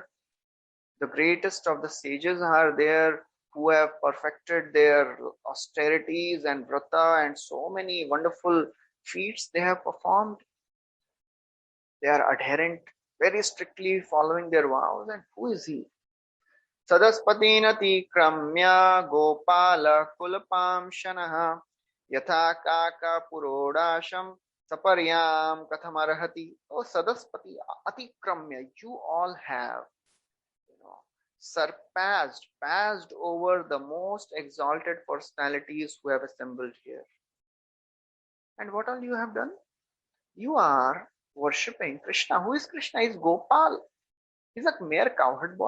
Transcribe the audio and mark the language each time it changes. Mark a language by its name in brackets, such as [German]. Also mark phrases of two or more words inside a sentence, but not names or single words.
[English] The greatest of the sages are there who have perfected their austerities and vrata and so many wonderful feats they have performed. They are adherent, very strictly following their vows. And who is he? [Sanskrit] Sadaspatinati kramya gopala kulapam shanaha yatha kaka purodasham saparyam kathamarahati. Oh Sadaspati, atikramya, [English] you all have passed over the most exalted personalities who have assembled here. And what all you have done? You are worshipping Krishna. Who is Krishna? He is Gopal. He's a mere cowherd boy.